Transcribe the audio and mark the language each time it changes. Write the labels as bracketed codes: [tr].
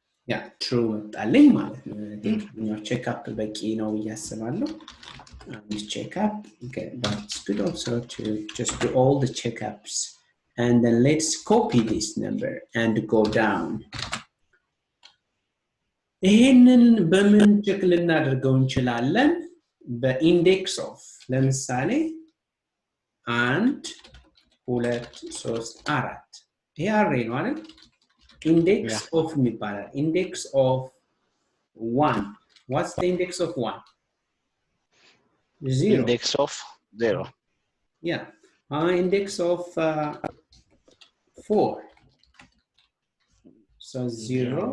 [en] yeah true [am] መጣልኝ ማለት ነው [en] I think your checkup [am] በቂ ነው ያስባለሁ [en] this checkup okay that's good also to just do all the checkups and then let's copy this number and go down [am] ይሄንን በምን ቼክ ልናደርገው እንችላለን በindex of ለምሳሌ 1 2 3 4 ይሄ array ነው አይደል? [en] index of [am] የሚባላል [en] index of 1 what's the index of 1 0 index of 0 yeah index of 4 so 0